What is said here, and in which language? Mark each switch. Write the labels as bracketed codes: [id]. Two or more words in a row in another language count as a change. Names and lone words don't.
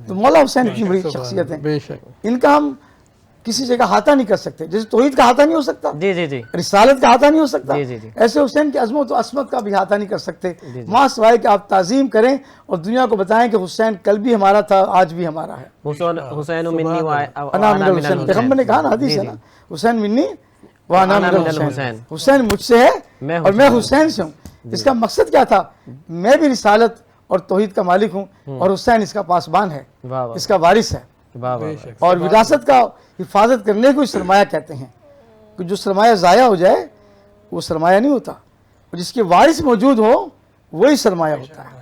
[ur] تو مولا حسین اتنی بڑی شخصیت ہیں, بے شک. ان کا ہم کسی جگہ احاطہ نہیں کر سکتے. جیسے توحید کا احاطہ نہیں ہو سکتا, جی جی جی رسالت کا احاطہ نہیں ہو سکتا, جی جی جی. ایسے حسین کی عظمت و عصمت کا بھی احاطہ نہیں کر سکتے. ماں سوائے کہ آپ تعظیم کریں اور دنیا کو بتائیں کہ حسین کل بھی ہمارا تھا, آج بھی ہمارا ہے. [ar] حسین منی و انا من الحسین, [ur] پیغمبر نے کہا نا, حدیث ہے نا, [ar] حسین منی و انا من الحسین, [ur] حسین مجھ سے ہے اور میں حسین سے ہوں. اس کا مقصد کیا تھا, میں بھی رسالت اور توحید کا مالک ہوں اور حسین اس کا پاسبان ہے, اس کا وارث ہے. اور وراثت کا حفاظت کرنے کو سرمایہ کہتے ہیں, کہ جو سرمایہ ضائع ہو جائے وہ سرمایہ نہیں ہوتا, اور جس کے وارث موجود ہو وہی سرمایہ ہوتا ہے.